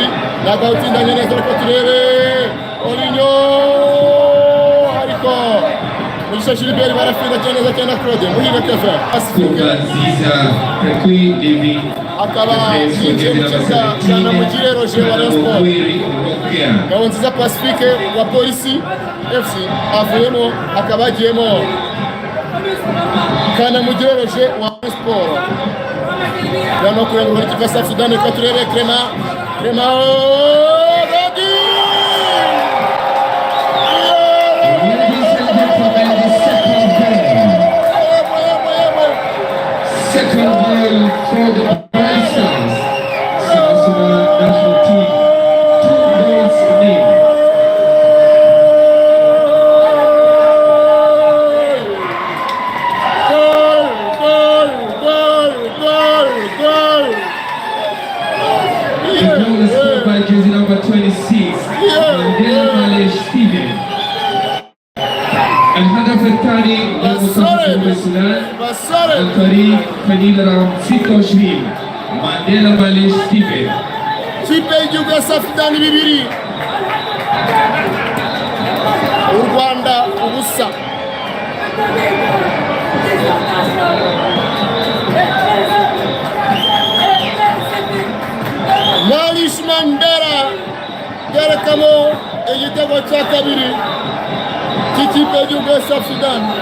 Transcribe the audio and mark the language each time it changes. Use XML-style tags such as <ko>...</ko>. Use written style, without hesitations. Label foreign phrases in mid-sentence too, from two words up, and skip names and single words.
<rw>Ntabwo awutsindanye neza, ariko turebe Olinyo, ariko Mugisha Gilbert barafinda neza cyane na Claude Muhire Kevin akaba yinjiye mu kibuga cya Namugire Roger wa Rayon Sport. Ngabonziza Pacifique wa Polisi FC avuyemo, akaba agiyemo Kanamugire Roger wa Rayon Sport. Gano kureba muri kipe ya South Sudan. Katurebe Crema</rw> <en>second goal for the Brazilians. South Sudan national team, 2 goals nil. The goal is scored by jersey number 26, Mandela Malish Steven.</en> <ar>الهدف الثاني لمنتخب السودان عن طريق فنيل رقم 26 مانديلا ماليش ستيفن.</ar> <rw>Ikipe y'igihugu ya South Sudan 2, u Rwanda 0. Malish Mandela yerekamo igitego cya kabiri cy'ikipe y'igihugu ya South Sudan.</rw>